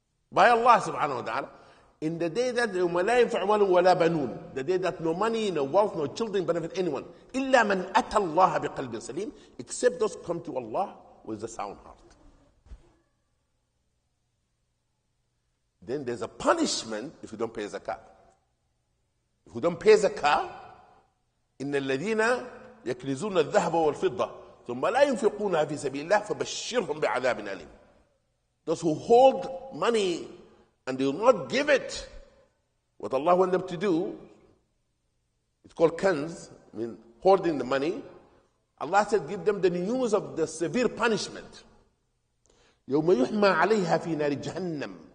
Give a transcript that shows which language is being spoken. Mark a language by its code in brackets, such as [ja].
[en] By Allah subhanahu wa ta'ala. In the day that the day that no money, no wealth, no children benefit anyone. [ar] إِلَّا مَنْ أَتَى اللَّهَ بِقَلْبٍ سَلِيمٍ, [en] except those come to Allah with a sound heart. Then there's a punishment if you don't pay zakah. If you don't pay zakah, [ar] إِنَّ الَّذِينَ يَكْنِزُونَ الذَّهَبَ وَالْفِضَّةَ ثُمَّ لَا يُنْفِقُونَها فِي سَبِيلِ اللَّهِ فَبَشِّرْهُمْ بِعَذَابٍ أَلِيمٍ. [en] Those who hold money and they will not give it what Allah wants them to do, it's called kanz, hoarding the money. Allah said, give them the news of the severe punishment. [ar] يَوْمَ يُحْمَى عَلَيْهَا فِي نَارِ جَهَنَّمٍ.